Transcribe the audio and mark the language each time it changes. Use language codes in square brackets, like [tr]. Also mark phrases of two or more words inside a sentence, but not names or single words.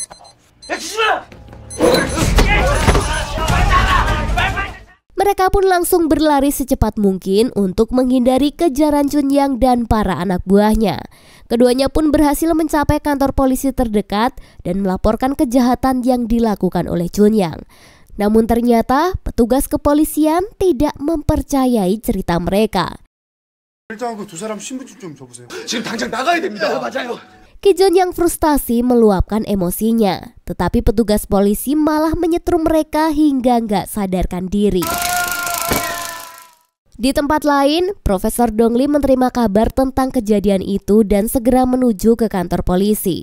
[id] Mereka pun langsung berlari secepat mungkin untuk menghindari kejaran Chunyang dan para anak buahnya. Keduanya pun berhasil mencapai kantor polisi terdekat dan melaporkan kejahatan yang dilakukan oleh Chunyang. Namun ternyata petugas kepolisian tidak mempercayai cerita mereka. [ko] 일단 그 두 사람 신분증 좀 줘보세요. 지금 당장 나가야 됩니다. 맞아요. [id] Ki-jun yang frustasi meluapkan emosinya, tetapi petugas polisi malah menyetrum mereka hingga nggak sadarkan diri. Di tempat lain, Profesor Dongli menerima kabar tentang kejadian itu dan segera menuju ke kantor polisi.